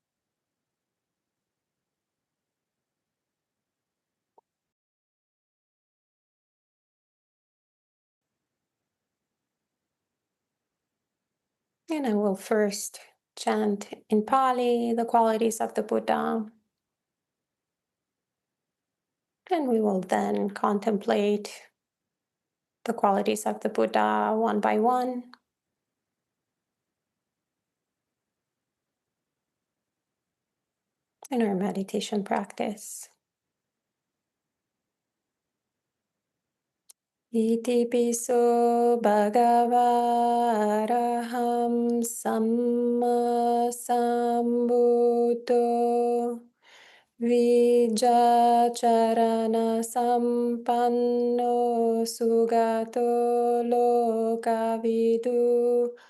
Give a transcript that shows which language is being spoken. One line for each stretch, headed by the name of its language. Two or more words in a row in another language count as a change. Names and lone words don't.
English: And I will first chant in Pali the qualities of the Buddha, and we will then contemplate the qualities of the Buddha one by one. In our meditation practice.
Pali: Iti piso bhagava araham samma sambuddho Vijacharana sampanno sugato lokavidu